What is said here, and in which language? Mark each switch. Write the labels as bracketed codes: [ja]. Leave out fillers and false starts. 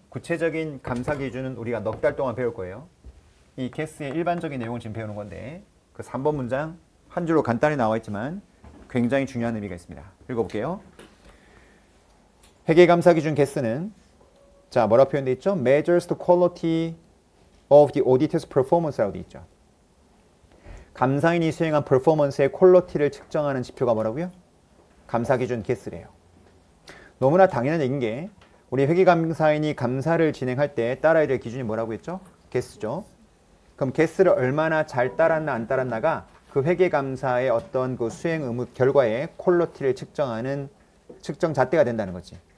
[ko] 구체적인 감사 기준은 우리가 넉 달 동안 배울 거예요. 이 게스의 일반적인 내용을 지금 배우는 건데 그 3번 문장 한 줄로 간단히 나와 있지만 굉장히 중요한 의미가 있습니다. 읽어볼게요. 회계감사 기준 게스는 자 뭐라고 표현되어 있죠? [en] Measures the quality of the auditor's performance라고 [ko] 되어 있죠. 감사인이 수행한 퍼포먼스의 퀄리티를 측정하는 지표가 뭐라고요? 감사 기준 게스래요. 너무나 당연한 얘기인 게 우리 회계감사인이 감사를 진행할 때 따라야 될 기준이 뭐라고 했죠? 게스죠. 그럼 게스를 얼마나 잘 따랐나 안 따랐나가 그 회계감사의 어떤 그 수행 의무 결과의 퀄리티를 측정하는 측정 잣대가 된다는 거지.